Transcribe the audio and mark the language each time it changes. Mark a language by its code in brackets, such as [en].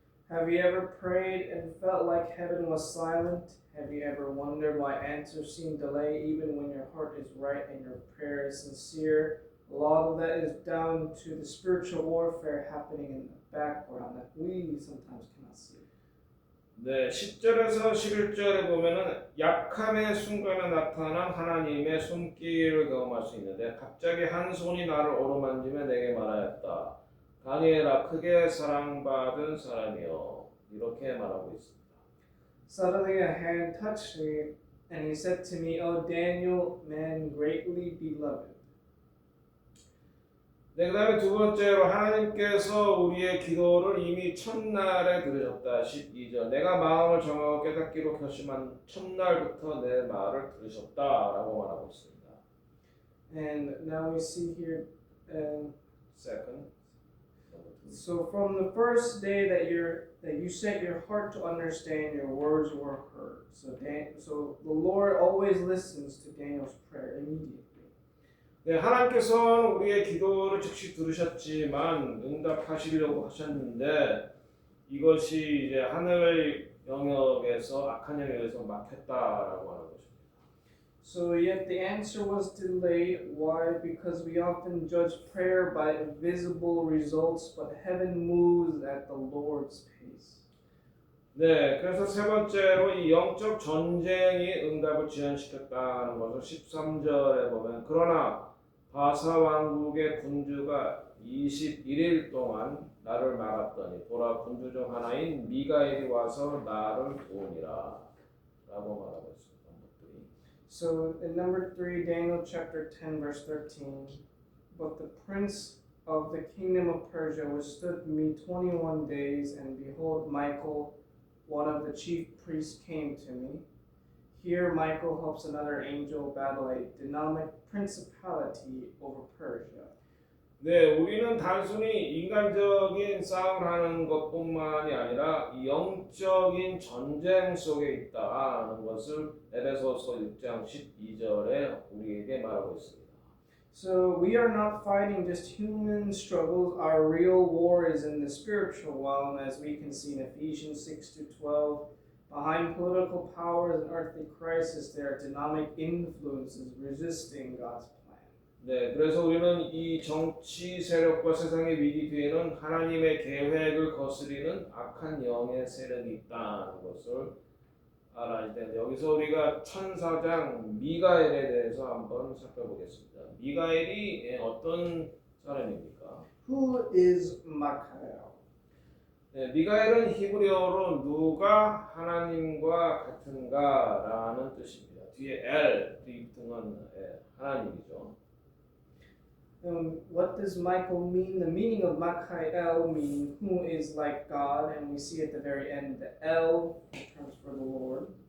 [en] Have you ever prayed and felt like heaven was silent? Have you ever wondered why answers seem delayed even when your heart is right and your prayer is sincere? A lot of that is down to the spiritual warfare happening in the background that we sometimes cannot see. [ko] 네, 10절에서 11절에 보면은 약함의 순간에 나타난 하나님의 손길을 경험할 수 있는데 갑자기 한 손이 나를 어루만지며 내게 말하였다. 다니엘아 크게 사랑받은 사람이여 이렇게 말하고 있습니다. [en] Suddenly a hand touched me and he said to me, O Daniel, man greatly beloved. [ko] 네, 그 다음에 두 번째로 하나님께서 우리의 기도를 이미 첫날에 들으셨다. 12절 내가 마음을 정하고 깨닫기로 결심한 첫날부터 내 말을 들으셨다라고 말하고 있습니다. [en] And now we see here, Second. so from the first day that you set your heart to understand, your words were heard. So the Lord always listens to Daniel's prayer immediately. [ko] 네, 하나님께서는 우리의 기도를 즉시 들으셨지만 응답하시려고 하셨는데 이것이 이제 하늘 영역에서 악한 영역에서 막혔다라고 하는 것입니다. [en] So yet the answer was delayed. Why? Because we often judge prayer by visible results, but heaven moves at the Lord's pace. [ko] 네, 그래서 세 번째로 이 영적 전쟁이 응답을 지연시켰다는 것을 13절에 보면 그러나 바사 왕국의 군주가 21일 동안 나를 막았더니 보라 군주 중 하나인 미가엘이 와서 나를 도우니라 라고 말하고 있습니다. [en] So in number 3, Daniel chapter 10, verse 13, but the prince of the kingdom of Persia withstood me 21 days, and behold, Michael, one of the chief priests, came to me. Here Michael helps another angel battle a dynamic principality over Persia. [ko] 네, 우리는 단순히 인간적인 싸움을 하는 것뿐만이 아니라 이 영적인 전쟁 속에 있다는 것을 에베소서 6장 12절에 우리에게 말하고 있습니다. [en] So we are not fighting just human struggles. Our real war is in the spiritual realm, as we can see in Ephesians 6-12. Behind political powers and earthly crises, there are dynamic influences resisting God's plan. [ko] 네, 그래서 우리는 이 정치 세력과 세상의 위기 뒤에는 하나님의 계획을 거스리는 악한 영의 세력이 있다는 것을 알아야 되는데 여기서 우리가 천사장 미가엘에 대해서 한번 살펴보겠습니다. 미가엘이 어떤 사람입니까? [en] Who is Michael? [ko] 네, 미가엘은 히브리어로 누가 하나님과 같은가라는 뜻입니다. 뒤에 엘 붙은 건 하나님이죠. [en] What does Michael mean? The meaning of Michael means who is like God, and we see at the very end the El terms for the Lord.